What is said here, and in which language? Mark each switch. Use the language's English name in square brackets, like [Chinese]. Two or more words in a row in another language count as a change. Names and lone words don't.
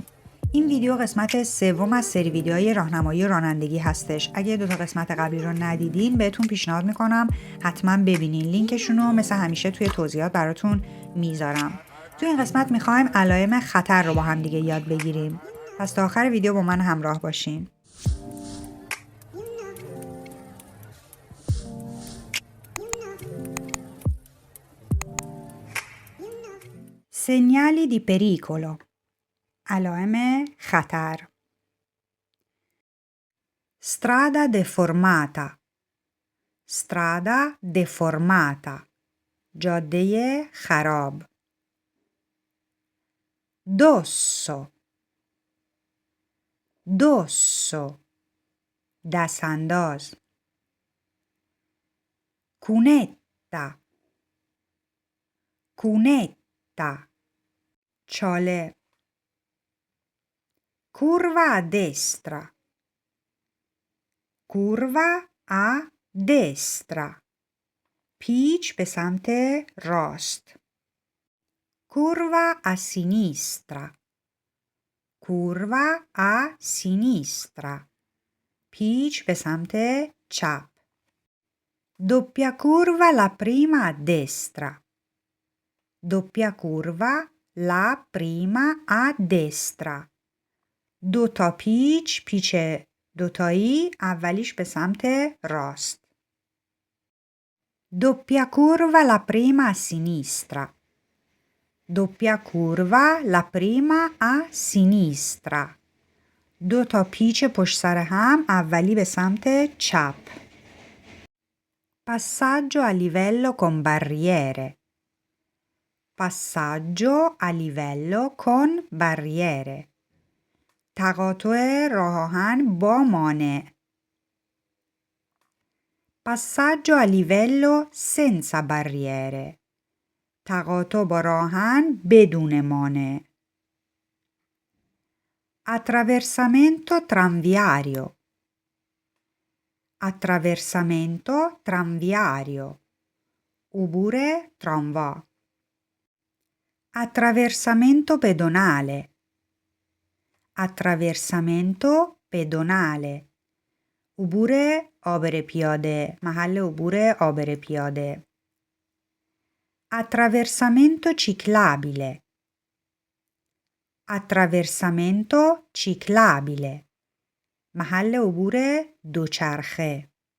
[Persian] این ویدیو قسمت سوم از سری ویدیوهای راهنمایی رانندگی هستش. اگه 2 قسمت قبلی رو ندیدین بهتون پیشنهاد میکنم حتما ببینین. لینکشون رو مثل همیشه توی توضیحات براتون میذارم. توی این قسمت میخوایم علائم خطر رو با هم دیگه یاد بگیریم. پس تا آخر ویدیو با من همراه باشین. [Italian] Segnali di pericolo. [Persian] علائم خطر. [Italian] Strada deformata. Strada deformata. [Persian] جاده خراب. [Italian] Dosso. Dosso. دستانداز. Cunetta. Cunetta. چاله. Curva a destra. Curva a destra. [Persian] پیچ به سمت راست. [Italian] Curva a sinistra. Curva a sinistra. [Persian] پیچ به سمت چپ. [Italian] Doppia curva la prima a destra. Doppia curva la prima a destra. [Persian] 2 تا پیچ دوتایی، اولیش به سمت راست. [Italian] Doppia curva la prima a sinistra. Doppia curva la prima a sinistra. [Persian] 2 تا پیچ پشت سر هم، اولی به سمت چپ. [Italian] Passaggio a livello con barriere. Passaggio a livello con barriere. [Persian] تقاطع راه آهن با مانع. [Italian] Passaggio a livello senza barriere. [Persian] تقاطع با راه آهن بدون مانع. [Italian] Attraversamento tranviario. Attraversamento tranviario. [Persian] عبور تراموا. [Italian] Attraversamento pedonale. Attraversamento pedonale. [Persian] عبور عابر پیاده، محل عبور عابر پیاده. [Italian] Attraversamento ciclabile. Attraversamento ciclabile. [Persian] محل عبور دوچرخه.